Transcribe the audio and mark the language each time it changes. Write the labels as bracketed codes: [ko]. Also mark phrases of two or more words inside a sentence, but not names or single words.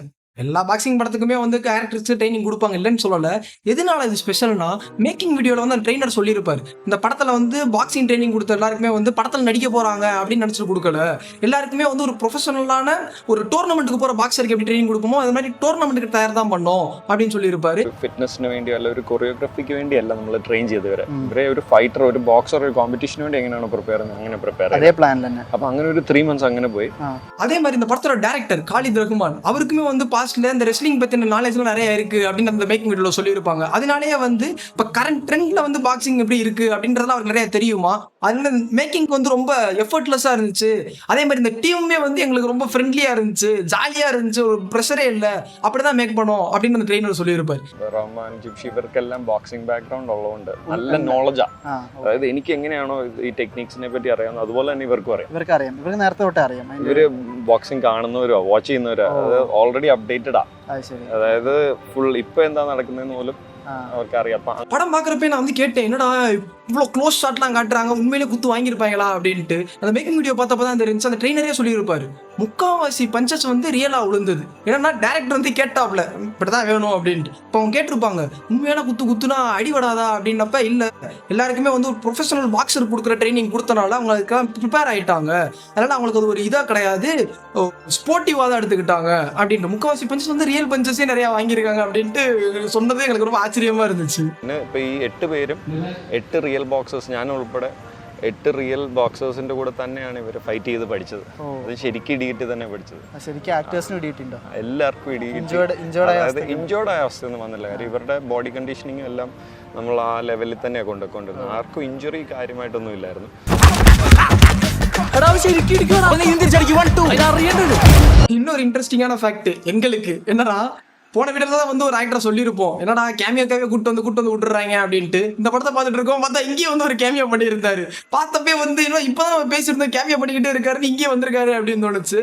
[ta] எல்லா பாக்ஸிங் படத்துக்குமே வந்து [en] characters training [ta] கொடுப்பாங்க, இல்லைன்னு சொல்லலை. எதனால இது ஸ்பெஷல்னா, [en] making video [ta] வந்து அந்த ட்ரெயினர் சொல்லியிருப்பார், இந்த படத்தில் வந்து [en] boxing training [ta] கொடுத்த எல்லாருக்குமே வந்து படத்தில் நடிக்க போகிறாங்க அப்படின்னு நினச்சிட்டு கொடுக்கல. எல்லாருக்குமே வந்து ஒரு ப்ரொஃபஷனலான ஒரு டோர்னமெண்ட்டுக்கு போகிற பாக்ஸருக்கு எப்படி ட்ரைனிங் கொடுக்குமோ அது மாதிரி டோர்னமெண்ட்டுக்கு தயார் தான் பண்ணோம் அப்படின்னு சொல்லியிருப்பாரு. [ml] ഫിറ്റ്നസിന് വേണ്ടി അല്ല ഒരു കൊറിയോഗ്രാഫിക്ക് വേണ്ടിയല്ല നമ്മൾ ട്രെയിൻ ചെയ്ത് ഇവരെ ഒരു ഫൈറ്റർ ഒരു ബോക്സർ ഒരു കോമ്പറ്റീഷന് വേണ്ടി എങ്ങനെയാണ് പ്രിപ്പയർ ചെയ്യുന്നത് അങ്ങനെ പ്രിപ്പയർ അതേ പ്ലാൻ തന്നെ. അപ്പൊ അങ്ങനെ ഒരു 3 months അങ്ങനെ പോയി. [ta] அதே மாதிரி இந்த படத்தோட டேரக்டர் காலித் ரஹ்மான், அவருக்குமே வந்து பாஸ்ட்ல இந்த ரெஸ்லிங் பத்தின நாலேஜ்லாம் நிறைய இருக்கு அப்படின்னு அந்த [en] making video [ta] சொல்லியிருப்பாங்க. அதனாலேயே வந்து இப்போ [en] current trend [ta] வந்து பாக்ஸிங் எப்படி இருக்கு அப்படின்றதுலாம் அவருக்கு நிறைய தெரியுமா. அதனால மேக்கிங் வந்து ரொம்ப எஃபர்ட்லெஸ்ஸா இருந்துச்சு. அதே மாதிரி இந்த டீமுமே வந்து எங்களுக்கு ரொம்ப ஃப்ரெண்ட்லியா இருந்துச்சு, ஜாலியா இருந்துச்சு, ஒரு ப்ரெஷரே இல்லை, அப்படிதான் மேக் பண்ணோம் அப்படின்னு அந்த ட்ரெயினர் சொல்லியிருப்பாரு. [ml] റഹ്മാൻ ജിപ്ഷി ഇവർക്കെല്ലാം [en] boxing background [ml] ഉള്ളതുകൊണ്ട് നല്ല നോളജാ. അതായത് എനിക്ക് എങ്ങനെയാണോ ഈ ടെക്നിക്സിനെ പറ്റി അറിയാവുന്നത് അതുപോലെ തന്നെ ഇവർക്കും അറിയാം. ഇവർക്ക് നേരത്തെ തൊട്ടേ അറിയാം. ഇവര് ബോക്സിംഗ് കാണുന്നവരോ വാച്ച് ചെയ്യുന്നവരോ അത് [en] already updated. [ml] അതായത് ഫുൾ ഇപ്പൊ എന്താ നടക്കുന്നതെന്ന് പോലും അവർക്ക് അറിയാം. [ta] படம் பார்க்குறப்ப நான் வந்து கேட்டேன், என்னடா இவ்வளோ [en] close shots [ta] காட்டுறாங்க, உண்மையிலே குத்து வாங்கியிருப்பாங்களா அப்படின்ட்டு. அந்த [en] making video [ta] பார்த்தப்ப தான் தெரிஞ்சு, அந்த ட்ரெயினரே சொல்லியிருப்பாரு முக்கால்வாசி பஞ்சஸ் வந்து ரியலாக விழுந்தது. ஏன்னா டேரக்டர் வந்து கேட்டாப்ல இப்படி தான் வேணும் அப்படின்ட்டு. இப்போ அவங்க கேட்டிருப்பாங்க உண்மையான குத்துனா அடிபடாதா அப்படின்னப்ப இல்லை, எல்லாருக்குமே வந்து ஒரு [en] professional boxer [ta] கொடுக்குற ட்ரைனிங் கொடுத்தனால அவங்க அதுக்கெல்லாம் ப்ரிப்பேர் ஆகிட்டாங்க, அதனால் அவங்களுக்கு அது ஒரு இதாக கிடையாது, ஸ்போர்ட்டிவாக தான் எடுத்துக்கிட்டாங்க அப்படின்ட்டு. முக்கால்வாசி பஞ்சஸ் வந்து [en] real punches [ta] நிறையா வாங்கியிருக்காங்க அப்படின்ட்டு சொன்னதே எனக்கு ரொம்ப ஆச்சரியமாக இருந்துச்சு. [ml] ഇപ്പോൾ ഈ 8 പേരും 8 [en] real boxers, [ml] ഞാൻ ഉൾപ്പെടെ 8 [en] real boxers [ml] കൂടെ തന്നെയാണ് ഇവർ ഫൈറ്റ് ചെയ്ത് പഠിച്ചത്. അത് ശരിക്കും ഇടിയിട്ട് തന്നെ പഠിച്ചത്. ശരിക്കും ആക്ടേഴ്സിന് ഇടിയിട്ടുണ്ടോ? എല്ലാവർക്കും ഇഞ്ചോർഡ് ആയ അവസ്ഥയൊന്നും വന്നില്ല. കാര്യം ഇവരുടെ [en] body conditioning [ml] എല്ലാം നമ്മൾ ആ ലെവലിൽ തന്നെയാണ് കൊണ്ടുവന്നിരുന്നത്. ആർക്കും ഇഞ്ചുറി കാര്യമായിട്ടൊന്നും ഇല്ലായിരുന്നു. [ta] இன்னொரு [en] interesting fact [ta] எங்களுக்கு என்னன்னா, போன வீடியோல தான் வந்து ஒரு ஆக்டர் சொல்லியிருப்போம், என்னடா கேமியோக்காவே கூட்டு வந்து விட்டுறாங்க அப்படின்ட்டு. இந்த படத்தை பார்த்துட்டு இருக்கோம், பார்த்தா இங்கேயும் வந்து ஒரு கேமியோ பண்ணியிருந்தாரு. பார்த்தப்பே வந்து இன்னும் இப்போதான் நம்ம பேசியிருந்தோம், கேமியோ பண்ணிக்கிட்டே இருக்காருன்னு இங்கேயே வந்திருக்காரு அப்படின்னு தோணுச்சு.